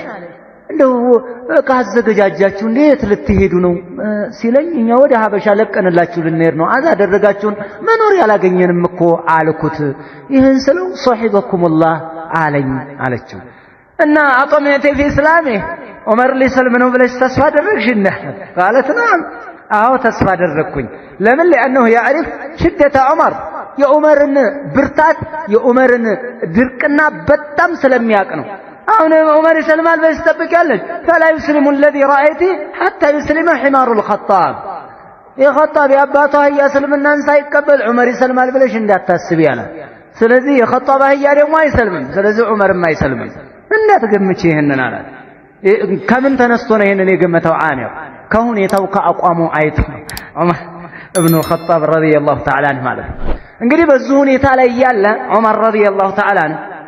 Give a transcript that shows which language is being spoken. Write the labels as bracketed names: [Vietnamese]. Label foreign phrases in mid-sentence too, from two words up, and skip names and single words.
[Amharic] እንደው ዕቃ አዘገጃጃችሁ እንዴት ልትሄዱ ነው ሲለኝ እኛ ወደ ሀበሻ ለቀንላችሁ ልንሄድ ነው፣ አዛ አደረጋችሁን፣ መኖሪያ አላገኘንም እኮ አልኩት። ይህን ስለው ሶሒበኩሙላህ አለኝ አለችው። እና [Arabic] أطمعت في إسلامه [Amharic] ዑመር ሊሰልም ነው ብለሽ ተስፋ አደረግሽና [Arabic] قالت نعم [Amharic] አዎ ተስፋ አደረግኩኝ። ለምን? [Arabic] لأنه يعرف شدة عمر [Amharic] የዑመርን ብርታት የዑመርን ድርቅና በጣም ስለሚያውቅ ነው። አሁን ዑመር ይሰልማል ብለሽ ትጠብቂያለሽ? [Arabic] فلا يسلم الذي رأيته حتى يسلم حمار الخطاب [Amharic] የኸጣብ የአባቷ አህያ እስልምናን ሳይቀበል ዑመር ይሰልማል ብለሽ እንዳታስቢ አለ። ስለዚህ የኸጣብ አህያ ደግሞ አይሰልምም፣ ስለዚህ ዑመርም አይሰልምም እንዳትገምቺ ይሄንን አላት። ከምን ተነስቶ ነው ይሄንን የገመተው? አሚር ከሁኔታው ከአቋሙ አይቶ ነው ዑመር ኢብኑ ኸጣብ [Arabic] رضي الله تعالى عنه [Amharic] ማለት ነው። እንግዲህ በዚህ ሁኔታ ላይ ያለ ዑመር [Arabic] رضي الله تعالى عنه